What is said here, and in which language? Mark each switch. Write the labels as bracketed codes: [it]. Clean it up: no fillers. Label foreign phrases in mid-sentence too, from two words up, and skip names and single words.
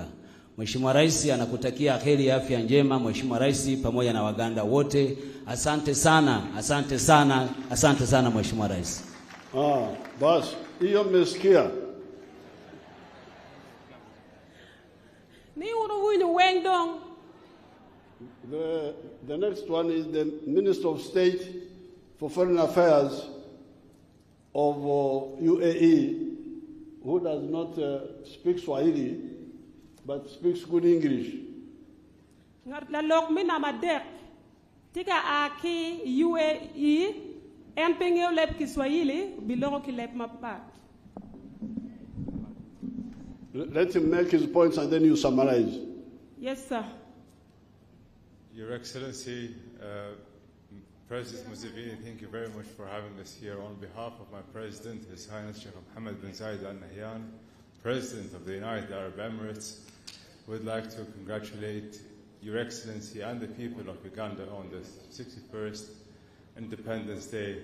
[sw] Mheshimiwa Rais anakutakia heri ya afya njema Mheshimiwa Rais pamoja na Waganda wote. Asante sana, asante sana, asante sana Mheshimiwa Rais. Bas, hiyo mmesikia. Ni uruwinyu wengdong. [en] The next one is the Minister of State for Foreign Affairs of UAE, who does not speak Swahili, but speaks good English. [ach] La lok mina madek tika aki UAE en pengeo lep Kiswahili biloko ki lep mapat. [en] Let him make his points and then you summarize. Yes, sir. Your Excellency, President Museveni, thank you very much for having us here. On behalf of my President, His Highness Sheikh Mohammed bin Zayed Al Nahyan, President of the United Arab Emirates, would like to congratulate Your Excellency and the people of Uganda on the 61st Independence Day.